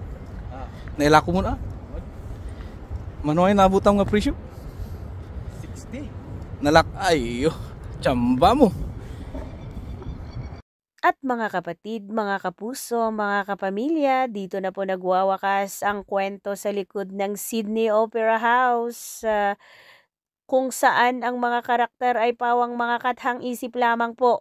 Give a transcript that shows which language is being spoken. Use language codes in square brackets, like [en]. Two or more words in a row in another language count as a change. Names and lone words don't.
[ilo] Nailako mo na. Manuay nabutang nga presyo? 60. Ayo, [tl] tsamba mo. At mga kapatid, mga kapuso, mga kapamilya, dito na po nagwawakas ang kwento sa likod ng Sydney Opera House, kung saan ang mga karakter ay pawang mga kathang-isip lamang po.